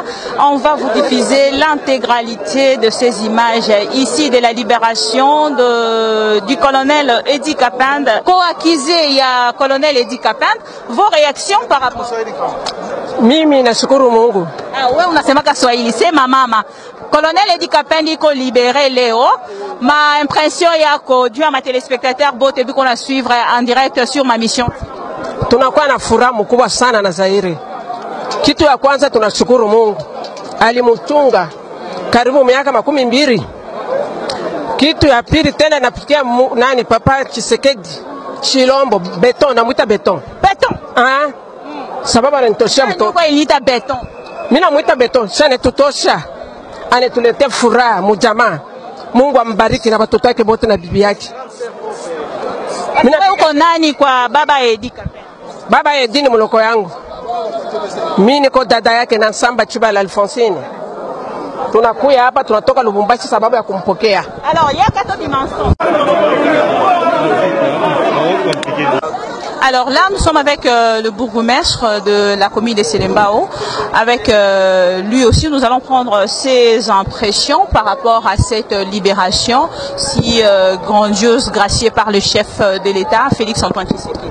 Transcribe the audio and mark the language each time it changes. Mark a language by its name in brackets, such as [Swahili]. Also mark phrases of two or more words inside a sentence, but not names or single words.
[French] On va vous diffuser l'intégralité de ces images ici de la libération du colonel Edi Kapende. Co-accusé, il y a colonel Edi Kapende. Vos réactions par rapport à ça? [Swahili] Mimi nashukuru Mungu. [French] Ah ouais, [Swahili] unasema Kiswahili, sema mama. Colonel Edi Kapende iko libéré leo. Ma impression yako juu ya ma téléspectateurs bote biko na suivre [French] en direct sur ma mission. [Swahili] Tunakuwa na furaha mkubwa sana na Zaire. Kitu ya kwanza tunashukuru Mungu. Alimutunga karibu miaka 12. Kitu ya pili tena napikia nani Papa Tshisekedi Chilombo beton, namuita beton. Beton. Ah. Sababu ananitoshia mtoto. Kwa ilita beton. Mimi namuita beton, sana tutosha. Anatuletea furaha mujamaa. Mungu ambariki na watoto wake wote na bibi yake. Wewe uko nani kwa baba Edi Kapende? Baba Edi ni mloko yangu. Mimi niko dada yake na Samba Chibala Alfonsine. Tunakuya hapa tunatoka Lubumbashi sababu ya kumpokea. [French] Alors, il y a 4 dimensions. Alors là, nous sommes avec le bourgmestre de la commune de Selembao. Avec lui aussi, nous allons prendre ses impressions par rapport à cette libération si grandiose, graciée par le chef de l'État, Félix-Antoine Tshisekedi.